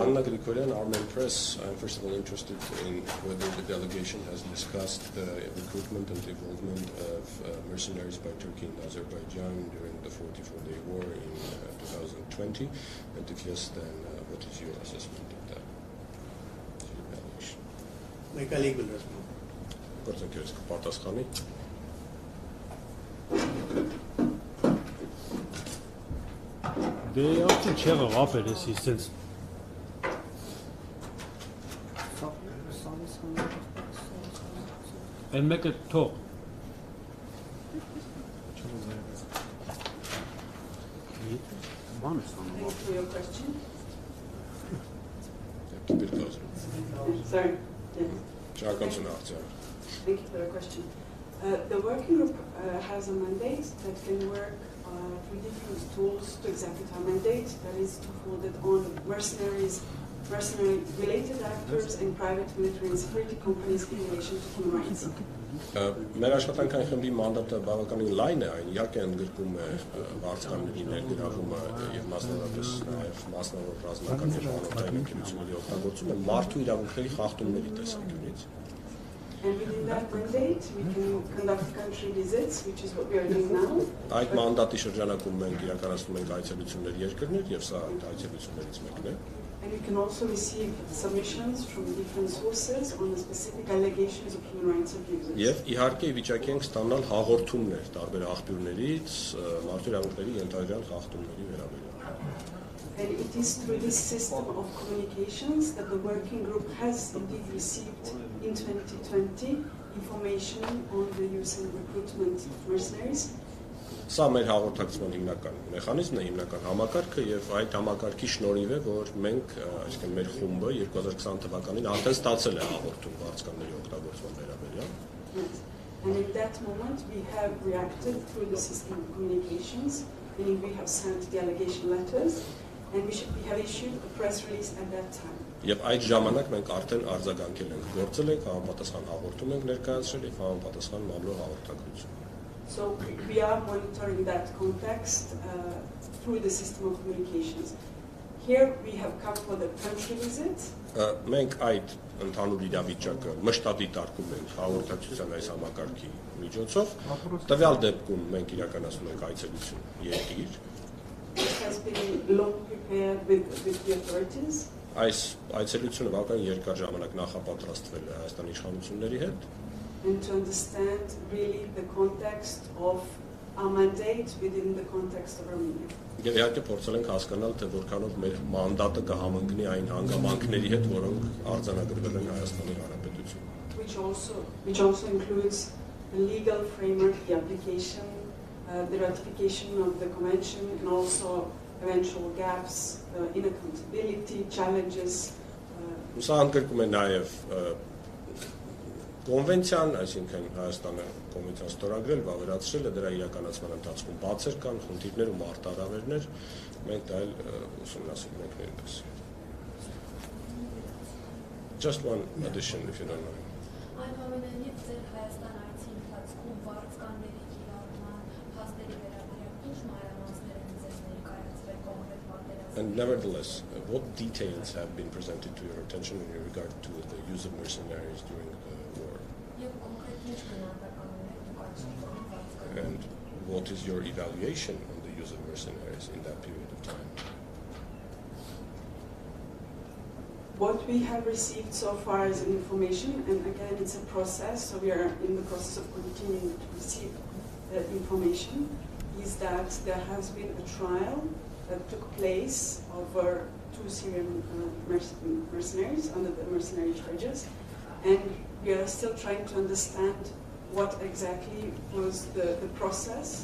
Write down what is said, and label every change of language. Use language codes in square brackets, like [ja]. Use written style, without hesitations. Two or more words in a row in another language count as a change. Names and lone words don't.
[en] Anna Grigoryan, Armenian Press. I'm first of all interested in whether the delegation has discussed the recruitment and involvement of mercenaries by Turkey and Azerbaijan during the 44-day war in 2020, and if yes, then what is your assessment of that? Evaluation. My colleague will respond. [hy] Գործընկերս կպատասխանի։ Դե արդեն չեղավ ապեր էսի սենց Են մեկը թող Բան է սանում [en] For your question. Sorry. Sorry. Thank you for the question. The working group has a mandate that can work with different tools to execute our mandate. That is to hold it on mercenary-related actors and private military and security companies in relation to human rights. [hy] Մեր աշխատանքային խմբի մանդատը բավականին լայն է, այն իհարկե ընդգրկում է վարձկանների ներգրավումը եւ մասնավորապես նաեւ մասնավոր ռազմական եւ հանրային ընկերությունների օգտագործումը մարդու իրավունքների խախտումների տեսանկյունից։ [en] And within that mandate, we can conduct country visits, which is what we are doing now. [hy] Այդ մանդատի շրջանակում մենք իրականացնում ենք այցելություններ երկրներ եւ սա այցելություններից մեկն է։ [en] And we can also receive submissions from different sources on the specific allegations of human rights abuses. [hy] Եվ իհարկե վիճակի ենք ստանալ հաղորդումներ տարբեր աղբյուրներից մարդու իրավունքների ենթադրյալ խախտումների վերաբերյալ։ [en] And it is through this system of communications that the working group has indeed received in 2020 information on the use and recruitment of mercenaries. [hy] Սա մեր հաղորդակցման հիմնական մեխանիզմն է, հիմնական համակարգը եւ այդ համակարգի շնորհիվ է, որ մենք, այսինքն մեր խումբը 2020 թվականին արդեն ստացել է հաղորդում վարձկանների օգտագործման վերաբերյալ։ [en] And in that moment, we have reacted through the system of communications, meaning we have sent the allegation letters, and we have issued a press release at that time. [hy] Եվ այդ ժամանակ մենք արդեն արձագանքել ենք, գործել ենք, համապատասխան հաղորդում ենք ներկայացրել եւ համապատասխան մամլոյ հաղորդակցություն։ [en] So we are monitoring that context through the system of communications. Here we have come for the country visit. [hy] Մենք այդ ընդհանուր իրավիճակը մշտադիտարկում ենք հաղորդակցության այս համակարգի միջոցով։ Տվյալ դեպքում մենք իրականացնում ենք այցելություն երկիր։ [en] It has been long prepared with the authorities. [hy] Այս այցելությունը բավական երկար ժամանակ նախապատրաստվել է Հայաստանի իշխանությունների հետ։ [en] And to understand really the context of our mandate within the context of Armenia. [hy] Եվ իհարկե փորձել ենք հասկանալ, թե որքանով մեր մանդատը կհամընկնի այն հանգամանքների հետ, որոնք արձանագրվել են Հայաստանի Հանրապետությունում։ [en] Which also includes the legal framework, the application, the ratification of the convention, and also eventual gaps in accountability, challenges. [hy] Սա ընդգրկում է նաև Կոնվենցիան, այսինքն Հայաստանը կոնվենցիան ստորագրել, վավերացրել է դրա իրականացման ընթացքում բացեր կան, խնդիրներ ու մարտահրավերներ, մենք դա էլ ուսումնասիրում ենք նույնպես։ [en] Just one addition, if you don't mind. [hy] Այնուամենայնիվ ձեր Հայաստան այցի ընթացքում վարձկանների կիրառման փաստերի վերաբերյալ ինչ մանրամասներ են ձեզ ներկայացրել կոնկրետ պատերազմի։ [en] And nevertheless, what details have been presented to your attention in regard to the use of mercenaries during the war? And what is your evaluation on the use of mercenaries in that period of time? What we have received so far as information, and again it's a process, so we are in the process of continuing to receive information, is that there has been a trial that took place over 2 Syrian mercenaries under the mercenary charges, and we are still trying to understand what exactly was the process.